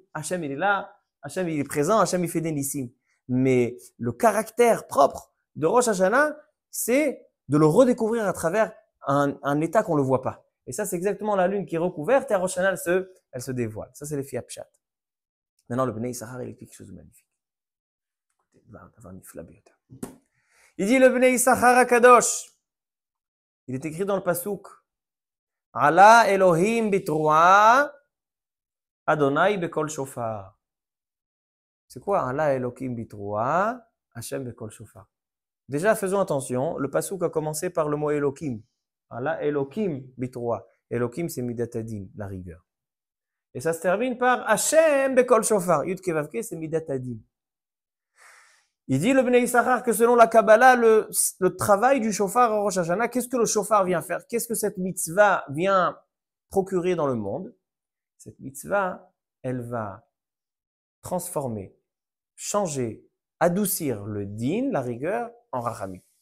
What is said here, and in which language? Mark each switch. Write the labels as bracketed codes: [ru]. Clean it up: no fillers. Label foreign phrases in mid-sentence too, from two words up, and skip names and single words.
[fr] Hachem, il est là, Hachem, il est présent, Hachem, il fait des nissim. Mais le caractère propre de Rosh Hashanah, c'est de le redécouvrir à travers un état qu'on ne le voit pas. Et ça, c'est exactement la lune qui est recouverte et à Rosh Hashanah, elle se dévoile. Ça, c'est les filles Pshat. Maintenant, le Bnei Issachar, il explique quelque chose de magnifique. Il dit le Bnei Issachar HaKadosh. Il est écrit dans le Pasuk. [he] עלה אלהים בתרועה אדני בקול שופר. [fr] C'est quoi [he] עלה אלהים בתרועה השם בקול שופר? [fr] Déjà, faisons attention. Le Pasuk a commencé par le mot Elohim. [he] עלה אלהים בתרועה. [fr] Elohim, c'est [he] מידת הדין, [fr] la rigueur. Et ça se termine par [he] השם בקול שופר. יוד קואוקה, [fr] c'est [he] מידת הדין. [fr] Il dit le Bnei Issachar que selon la Kabbalah, le travail du shofar à Rosh Hashanah, qu'est-ce que le shofar vient faire? Qu'est-ce que cette mitzvah vient procurer dans le monde? Cette mitzvah, elle va transformer, changer, adoucir le din, la rigueur, en rachamim.